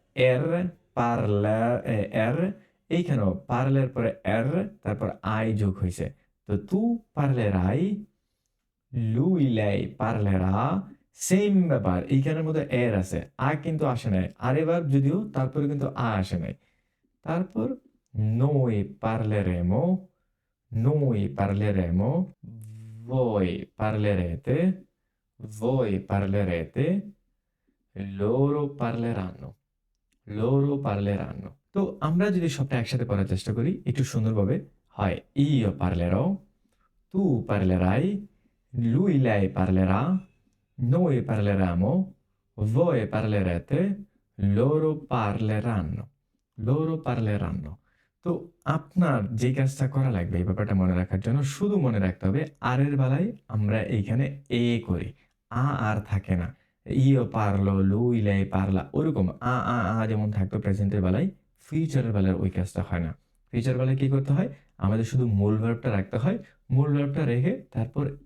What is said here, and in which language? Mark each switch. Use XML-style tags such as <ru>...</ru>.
<bn>এর, পারলা, এর, এইখানেও পারলের পরে এর, তারপর আই যোগ হইছে।</bn> <it>তো তু parlerai, lui lei parlerà,</it> <bn>same ব্যাপার। এইখানের মধ্যে এর আছে, আ কিন্তু আসে নাই। আরে ভার্ব যদিও, তারপরে কিন্তু আ আসে নাই।</bn> <it>তারপর noi parleremo, noi parleremo, voi parlerete, voi parlerete, loro parleranno, loro parleranno।</it> <bn>তো আমরা যদি সবটা একসাথে পড়ার চেষ্টা করি একটু সুন্দরভাবে, হয়</bn> <it>io parlerò, tu parlerai, lui lei parlerà, Noi parleremo, voi parlerete, loro parleranno. Loro parleranno.</it> <bn>তো আপনার যে কাজটা করা লাগবে এই ব্যাপারটা মনে রাখার জন্য শুধু মনে রাখতে হবে আর এর বেলায় আমরা এইখানে এ করি আর থাকে না ইও পারলো লুই লাই পারলা ওরকম যেমন থাকতো প্রেজেন্টের বেলায় ফিউচারের বেলায় ওই কাজটা হয় না ফিউচার বেলায় কি করতে হয় আমাদের শুধু মূল ভার্বটা রাখতে হয় মূল ভার্বটা রেখে তারপর</bn>